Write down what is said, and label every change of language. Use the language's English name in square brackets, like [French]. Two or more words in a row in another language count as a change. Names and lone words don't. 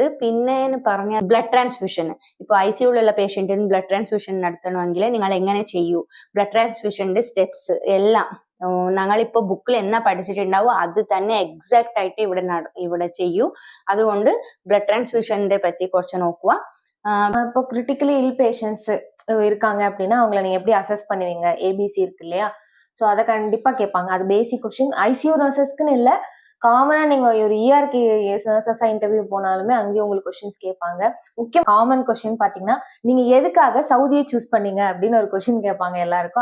[Malayalam] പിന്നെ പറഞ്ഞ [English] blood transfusion, [Malayalam] ഇപ്പൊ ഐസിയുള്ള പേഷ്യന്റിന് [English] blood transfusion [Malayalam] നടത്തണമെങ്കിൽ നിങ്ങൾ എങ്ങനെ ചെയ്യൂ, [English] blood transfusion's steps [Malayalam] എല്ലാം ഞങ്ങളിപ്പോ ബുക്കിൽ എന്നാ പഠിച്ചിട്ടുണ്ടാവും അത് തന്നെ എക്സാക്ട് ആയിട്ട് ഇവിടെ ചെയ്യൂ. അതുകൊണ്ട് [English] blood transfusion's [Malayalam] പറ്റി കുറച്ച് നോക്കുക. [Tamil] இப்போ [English] critically ill patients [Tamil] இருக்காங்க அப்படின்னா அவங்களை நீங்க எப்படி அசஸ் பண்ணுவீங்க, ஏபிசி இருக்கு இல்லையா, ஸோ அதை கண்டிப்பா கேட்பாங்க. அது [English] basic question. ICU nurses [Tamil] இல்லை, காமனா நீங்க ஒரு இஆர்கே நர்சஸா இன்டர்வியூ போனாலுமே அங்கேயும் உங்களுக்கு கொஸ்டின்ஸ் கேட்பாங்க. முக்கியம் [English] common question [Tamil] பாத்தீங்கன்னா நீங்க எதுக்காக சவுதியை சூஸ் பண்ணீங்க அப்படின்னு ஒரு கொஸ்டின் கேட்பாங்க எல்லாருக்கும்.